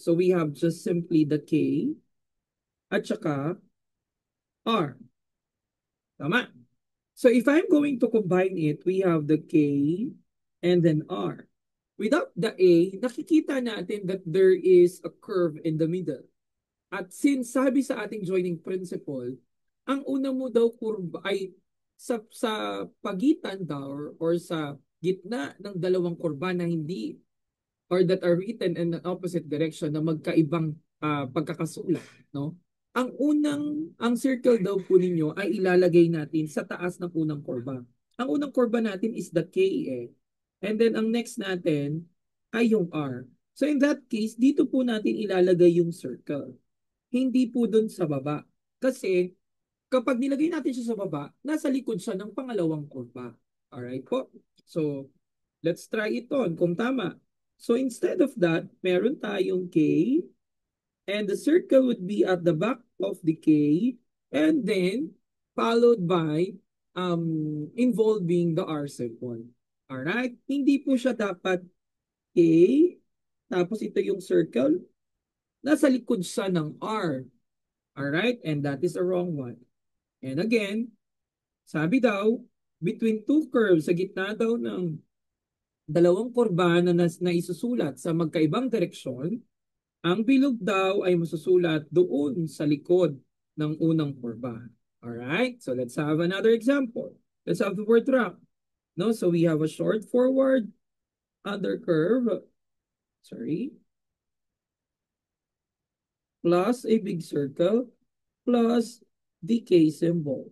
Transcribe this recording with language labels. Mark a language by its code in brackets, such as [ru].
[en] So we have just simply the K at saka R. Tama. So if I'm going to combine it, we have the K and then R. Without the A, [tl] nakikita natin [en] that there is a curve in the middle. [tl] At since sabi sa ating joining principle, ang una mo daw kurba ay sa pagitan daw or sa gitna ng dalawang kurba na hindi or [en] that are written in an opposite direction [tl] na magkaibang pagkakasulat, no? Ang circle daw po ninyo ay ilalagay natin sa taas ng unang kurba. Ang unang kurba natin is the K eh. And then ang next natin ay yung R. So in that case, dito po natin ilalagay yung circle. Hindi po dun sa baba. Kasi kapag nilagay natin siya sa baba, nasa likod siya ng pangalawang kurba. [en] Alright po? So, let's try it on kung tama. So instead of that, meron tayong K and the circle would be at the back of the K and then followed by involving the R symbol. Alright? [tl] Hindi po siya dapat K tapos ito yung circle. Nasa likod siya ng R. [en] Alright? And that is a wrong one. [tl] And again, sabi daw, [en] between two curves, [tl] sa gitna daw ng dalawang kurba na isusulat sa magkaibang direksyon, ang bilog daw ay masusulat doon sa likod ng unang kurba. [en] Alright? So let's have another example. Let's have the word rock. No? So we have a short forward under curve. Sorry. Plus a big circle plus the K symbol.